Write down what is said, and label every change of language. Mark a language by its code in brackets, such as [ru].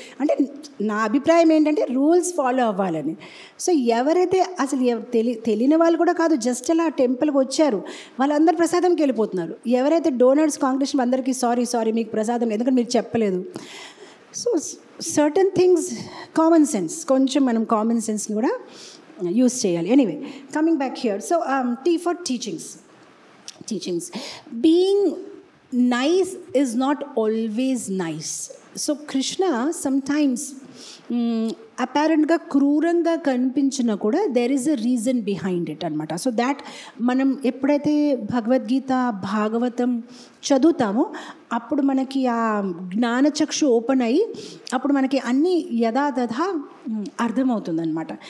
[te] అంటే నా అభిప్రాయం ఏంటంటే రూల్స్ ఫాలో అవ్వాలని. సో ఎవరైతే అసలు తెలియని వాళ్ళు కూడా కాదు, జస్ట్ అలా టెంపుల్కి వచ్చారు, వాళ్ళందరూ ప్రసాదంకి వెళ్ళిపోతున్నారు. ఎవరైతే డోనర్స్ కాంగ్రెషన్ అందరికీ సారీ మీకు ప్రసాదం, ఎందుకంటే మీరు చెప్పలేదు. So [en] certain things common sense, [te] కొంచెం మనం కామన్ సెన్స్ని కూడా యూస్ చేయాలి. [en] Anyway, coming back here. So T for teachings. Being nice is not always nice. [te] So Krishna sometimes అపారెంట్గా క్రూరంగా కనిపించినా కూడా [en] there is a reason behind it [te] అనమాట. సో దాట్ మనం ఎప్పుడైతే భగవద్గీత, భాగవతం చదువుతామో అప్పుడు మనకి ఆ జ్ఞానచక్షు ఓపెన్ అయ్యి అప్పుడు మనకి అన్నీ యథాతథా అర్థమవుతుంది అనమాట.